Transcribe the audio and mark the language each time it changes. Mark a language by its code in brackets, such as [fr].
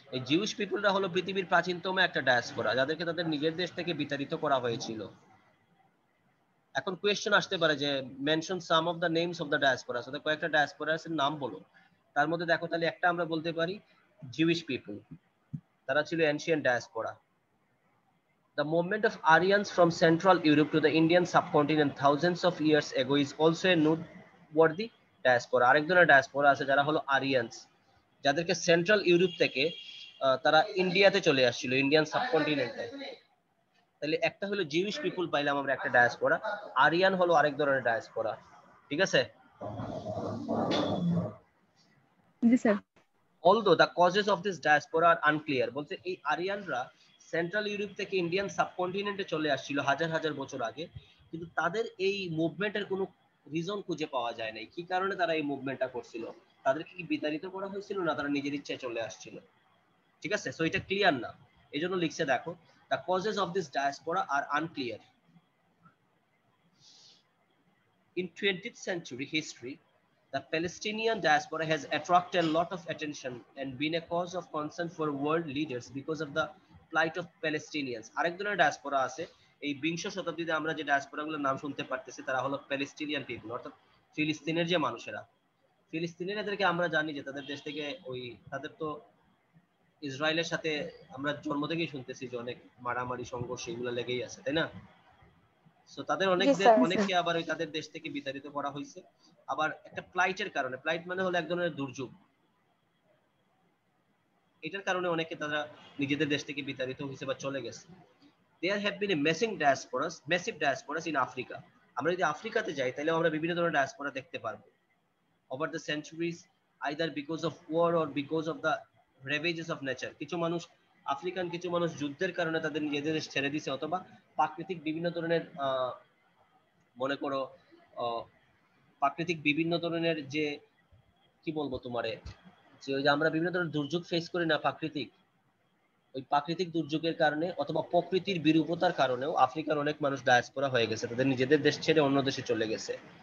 [bn] এই জিউইশ পিপলরা হলো পৃথিবীর প্রাচীনতম একটা ডায়াসপোরা, যাদেরকে তাদের নিজের দেশ থেকে বিতাড়িত করা হয়েছিল। এখন কোয়েশ্চেন আসতে পারে যে [en] mention some of the names of the diaspora, [bn] তাদের কয়েকটা ডায়াসপোরাস এর নাম বলো। তার মধ্যে দেখো তাহলে একটা আমরা বলতে পারি জিউইশ পিপল, তারা ছিল ancient diaspora. [en] The movement of Aryans from Central Europe to the Indian subcontinent thousands of years ago is also a noteworthy diaspora. [bn] আরেক ধরনের ডায়াসপোরা আছে যারা হলো আরিয়ানস, যাদেরকে সেন্ট্রাল ইউরোপ থেকে তারা ইন্ডিয়াতে চলে আসছিল, ইন্ডিয়ান সাবকন্টিনেন্টে। তাহলে একটা হলো জিউইশ পিপল পাইলাম আমরা একটা ডায়াসপোরা, আরিয়ান হলো আরেক ধরনের ডায়াসপোরা। ঠিক আছে? জি sir. [en] Although the causes of this diaspora are unclear, [bn] বলতে এই আরিয়ানরা সেন্ট্রাল ইউরোপ থেকে ইন্ডিয়ান সাবকন্টিনেন্টে চলে আসছিল হাজার হাজার বছর আগে, কিন্তু তাদের এই মুভমেন্টের কোনো রিজন খুঁজে পাওয়া যায় নাই। কি কারণে তারা এই মুভমেন্টটা করছিল? তাদেরকে কি বিতাড়িত করা হয়েছিল, না তারা নিজের ইচ্ছায় চলে আসছিল? ঠিক আছে, সো এটা ক্লিয়ার না, এই জন্য লিখছে দেখো [en] the causes of this diaspora are unclear. In 20th century history, the Palestinian diaspora has attracted a lot of attention and been a cause of concern for world leaders because of the plight of Palestinians. [bn] আরেক ধরনের diaspora আছে, এই বিংশ শতাব্দীতে আমরা যে ডায়াসপোরাগুলোর নাম শুনতে পারতেছি তারা হলো প্যালেস্টিনিয়ান পিপল, অর্থাৎ ফিলিস্তিনের যে মানুষেরা। ফিলিস্তিনের এদেরকে আমরা জানি যে তাদের দেশ থেকে ওই তাদের তো ইসরায়েলের সাথে আমরা জন্ম থেকেই শুনতেছি যে অনেক মারামারি সংঘর্ষ এগুলো লেগেই আছে, তাই না? সো তাদের জি স্যার। অনেককে আবার ওই তাদের দেশ থেকে বিতাড়িত করা হয়েছে, আবার একটা প্লাইটের কারণে। প্লাইট মানে হলো এক ধরনের দুর্যোগ, এটার কারণে অনেকে তারা নিজেদের দেশ থেকে বিতাড়িত হয়েছে বা চলে গেছে। [en] There have been a massive diasporas in Africa. [bn] আমরা যদি আফ্রিকাতে যাই তাহলে আমরা বিভিন্ন ধরনের ডায়াসপোরা দেখতে পারবো [en] over the centuries, either because of war or because of the ravages of nature. [bn] কিছু মানুষ আফ্রিকান কিছু মানুষ যুদ্ধের কারণে তাদের নিজেদের দেশ ছেড়ে দিছে, অথবা প্রাকৃতিক বিভিন্ন ধরনের মনে করো প্রাকৃতিক বিভিন্ন ধরনের যে কি বলবো তোমারে, যে ওই যে আমরা বিভিন্ন ধরনের দুর্যোগ ফেস করি না প্রাকৃতিক, ওই প্রাকৃতিক দুর্যোগের কারণে অথবা প্রকৃতির বিরূপতার কারণেও আফ্রিকার অনেক মানুষ ডায়াসপোরা হয়ে গেছে, তাদের নিজেদের দেশ ছেড়ে অন্য দেশে চলে গেছে।